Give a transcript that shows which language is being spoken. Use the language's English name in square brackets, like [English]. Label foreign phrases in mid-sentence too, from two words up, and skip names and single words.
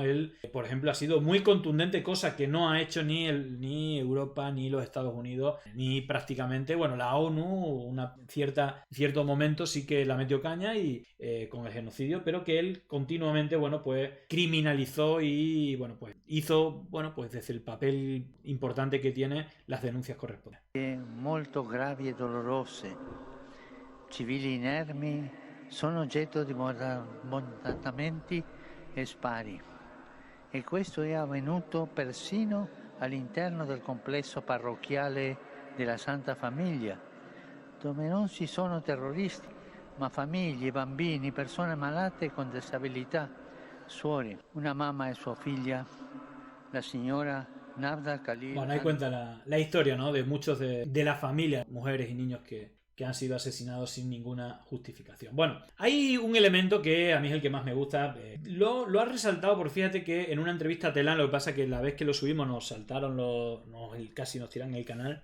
[Spanish] Él, por ejemplo, ha sido muy contundente, cosa que no ha hecho ni Europa, ni los Estados Unidos, ni prácticamente, bueno, la ONU, cierto momento sí que la metió caña y con el genocidio, pero que él continuamente, bueno, pues criminalizó y, bueno, pues hizo, bueno, pues desde el papel importante que tiene, las denuncias correspondientes. [Italian] Molto gravi e dolorose. Civili inermi sono oggetto di bombardamenti e spari. E questo è avvenuto persino all'interno del complesso parrocchiale della Santa Famiglia, dove non ci sono terroristi, ma famiglie, bambini, persone malate con disabilità, suori, una mamma e sua figlia, la signora Navda Khalil. [Spanish] Bueno, ahí cuenta la historia, ¿no? De muchos de la familia, mujeres y niños que han sido asesinados sin ninguna justificación. Bueno, hay un elemento que a mí es el que más me gusta. Lo ha resaltado porque fíjate que en una entrevista a Telán, lo que pasa es que la vez que lo subimos nos saltaron, casi nos tiran el canal.